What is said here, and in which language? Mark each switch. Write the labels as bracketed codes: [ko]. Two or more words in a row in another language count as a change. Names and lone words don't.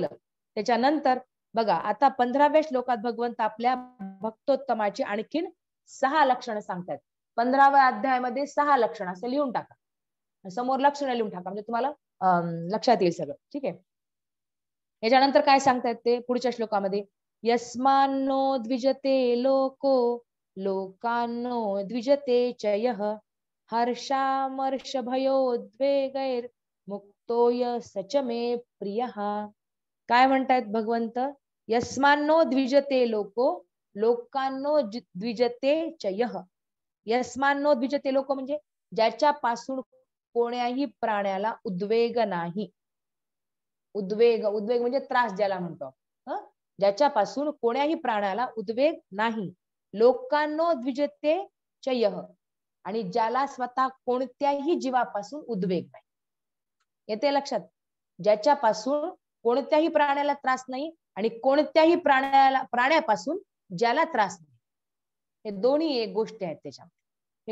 [mr] त्याच्यानंतर बघा आता 15व्या श्लोकात भगवंत आपल्या भक्तोत्तमाची आणखीन 6 लक्षणं सांगतात. 15व्या अध्यायामध्ये 6 लक्षण असं लिहून टाका. समोर लक्षणं लिहून टाका म्हणजे तुम्हाला लक्षात येईल सगळं. ठीक आहे. याच्यानंतर काय सांगतायत ते पुढच्या श्लोकामध्ये? [sa] यस्मान्नो द्विजते लोको लोकान्नो द्विजते च यः हर्षामर्ष भयोद्वेगैर मुक्तोय सच मे प्रियः. [mr] काय म्हणतायत भगवंत? [sa] यस्मान्नो द्विजते लोको लोकांनो द्विजते च यः. यस्मान्नो द्विजते लोक [mr] म्हणजे ज्याच्यापासून कोण्याही प्राण्याला उद्वेग नाही. उद्वेग म्हणजे त्रास ज्याला म्हणतो. ज्याच्यापासून कोण्याही प्राण्याला उद्वेग नाही. [sa] लोकांनो द्विजते च यः, [mr] आणि ज्याला स्वतः कोणत्याही जीवापासून उद्वेग नाही. येते लक्षात? ज्याच्यापासून कोणत्याही प्राण्याला त्रास नाही आणि कोणत्याही प्राण्यापासून ज्याला त्रास नाही, हे दोन्ही एक गोष्टी आहेत त्याच्यामध्ये.